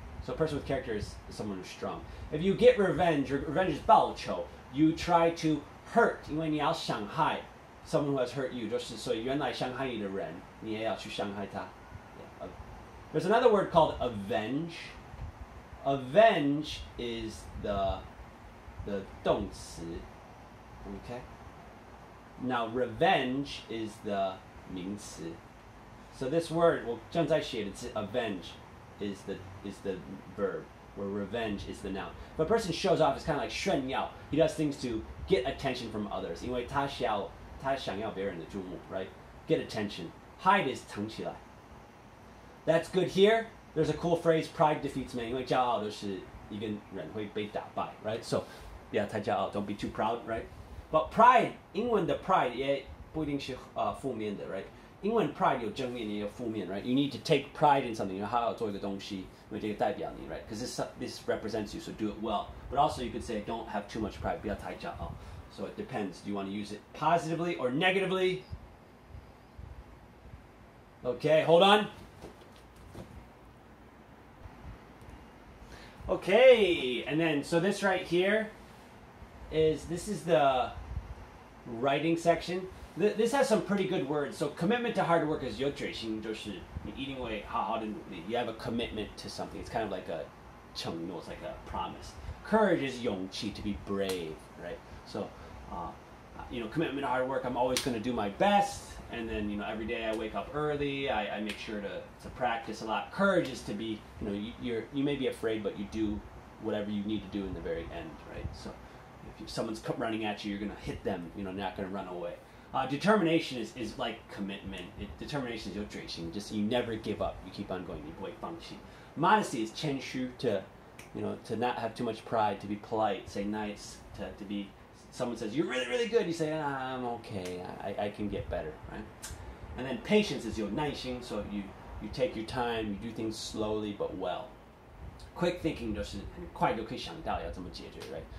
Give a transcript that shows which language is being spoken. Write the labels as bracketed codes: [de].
[en] So a person with character is someone who's strong. If you get revenge, revenge is 报仇. You try to hurt, [zh] 因为你要伤害 [en] someone who has hurt you. [zh] 就是所以原来伤害你的人，你也要去伤害他. [en] Yeah. There's another word called avenge. Avenge is the 动词. Okay. Now revenge is the 名词. So this word, well, [zh] 正在写的字 [en] avenge is the verb, where revenge is the noun. If a person shows off, it's kind of like 炫耀. He does things to get attention from others. [zh] 因为他想要别人的注目, right? [en] Get attention. Hide is 藏起来.That's good here. There's a cool phrase, pride defeats man. [zh] 因为骄傲都是一个人会被打败, [en] right? So, yeah, [zh] 太骄傲, [en] don't be too proud, right? [zh] But pride, 英文的 pride 也不一定是负面的, right? 英文 pride 有正面也有负面, right? [en] You need to take pride in something. [zh] 好好做一个东西，因为这个代表你, right? [en] Because this represents you, so do it well. But also you could say don't have too much pride. [zh] 不要太骄傲. [en] So it depends. Do you want to use it positively or negatively? Okay, hold on. Okay, and then so this right here is the writing section. This has some pretty good words. So commitment to hard work is [zh] 有决心，就是你一定会好好的努力. [en] You have a commitment to something. It's kind of like a 承诺, it's like a promise. Courage is 勇气, to be brave, right? So, commitment to hard work. I'm always going to do my best, and then every day I wake up early. I make sure to practice a lot. Courage is to be, you may be afraid, but you do whatever you need to do in the very end, right? So, if someone's running at you, you're going to hit them. Not going to run away. Determination is like commitment. Determination is 有决心, just you never give up. You keep on going. [zh] 你不会放弃. [en] Modesty is 谦虚, to not have too much pride, to be polite, say nice, to be. Someone says you're really really good, you say I'm okay. I can get better, right? And then patience is 有耐心, so you take your time, you do things slowly but well. Quick thinking [zh] 就是很快就可以想到要怎么解决, right?